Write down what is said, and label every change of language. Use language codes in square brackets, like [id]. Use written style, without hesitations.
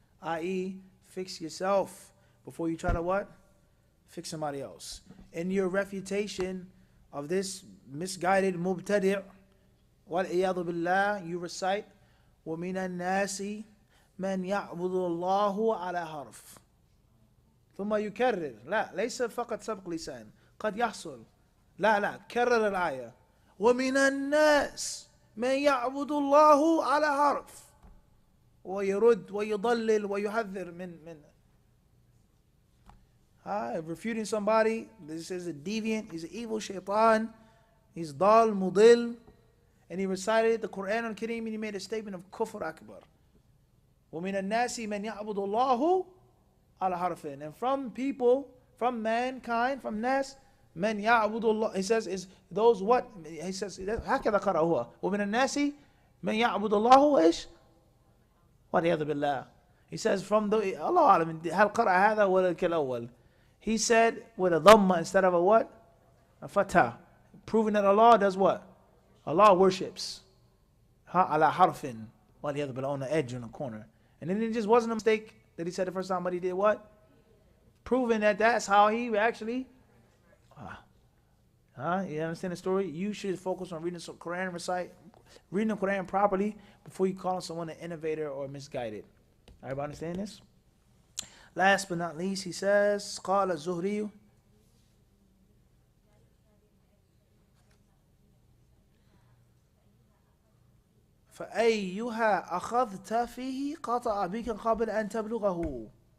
[en] I.e., fix yourself before you try to what? Fix somebody else. In your refutation of this misguided mubtadi', wal-iyadu billah, you recite, [ar] وَمِنَ النَّاسِ مَنْ يَعْبُدُ اللَّهُ عَلَى حَرْفٍ ثم يكرر. لا ليس فقط سبق لسان، قد يحصل. لا كرر الآية. وَمِنَ النَّاسِ مَنْ يَعْبُدُ اللَّهُ عَلى حرف ويرد ويضلل ويحذر من [en] refuting somebody. This is a deviant, he's an evil shaitan, he's dal mudil, and he recited the Quran al-Kareem, and he made a statement of kufr akbar. [ar] وَمِنَ النَّاسِ مَنْ يَعْبُدُ اللَّهُ عَلَى حَرْفٍ, [en] and from people, from mankind, from nas, man [ar] يَعْبُدُ اللَّهُ, [en] he says, is those what? [ar] He says, هكذا قرأ هو. وَمِنَ النَّاسِ مَنْ يَعْبُدُ اللَّهُ إيش؟ وَالْعِيَاذُ بِاللَّهِ. [en] He says from the, [ar] Allah أعلم, هل قرأ هذا ولا كالأول? [en] He said with a dhamma instead of a what? A fatah. Proving that Allah does what? Allah worships. [ar] على حرف وَالْعِيَاذُ بِاللَّهِ, [en] on the edge, on the corner. And then it just wasn't a mistake that he said the first time, but he did what? Proving that that's how he actually. You understand the story? You should focus on reading some Quran, reading the Quran properly before you call someone an innovator or misguided. Everybody understand this? Last but not least, he says, [ar] قال الزهري فأيها أخذت فيه قطع بك قبل أن تبلغه.